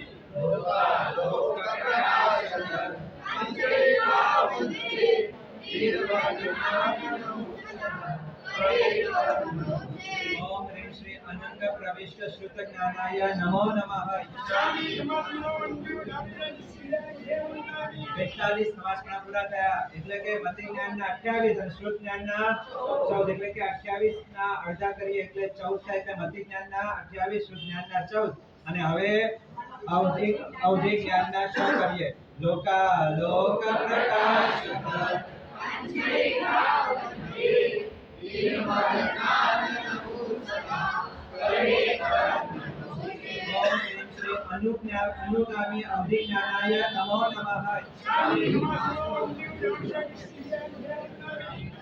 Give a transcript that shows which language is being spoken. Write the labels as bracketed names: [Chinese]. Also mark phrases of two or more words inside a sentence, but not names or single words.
[Sanskrit] लोकालोकप्रकाशकं अञ्जलिकावन्दे वीरवरज्ञानसमुत्सवं हरे कर्मणोऽसि ओम ह्रीं श्री अनंग प्रविष्ट श्रुत ज्ञानाय नमो नमः इच्छामि समासनो वन्दे विनायकाय श्रीयाय देवनामि [Gujarati] 42 સમાસના પૂરા થયા એટલે કે મતિ જ્ઞાનના 28 અને શ્રુત જ્ઞાનના 14 એટલે કે 28 ના અડધા કરીએ એટલે 14 થાય એટલે મતિ જ્ઞાનના 28 શ્રુત જ્ઞાનના 14 અને હવે અવધિ જ્ઞાનના 6 કરીએ [Sanskrit] लोक प्रकाशकं अञ्जलिकावन्दे वीरवरज्ञानसमुत्सवं हरे कर्मणोऽसि ओम ह्रीं श्री अनुगामी अवधि ज्ञानाय नमो नमः इच्छामि समासनो वन्दे विनायकाय श्रीयाय देवनामि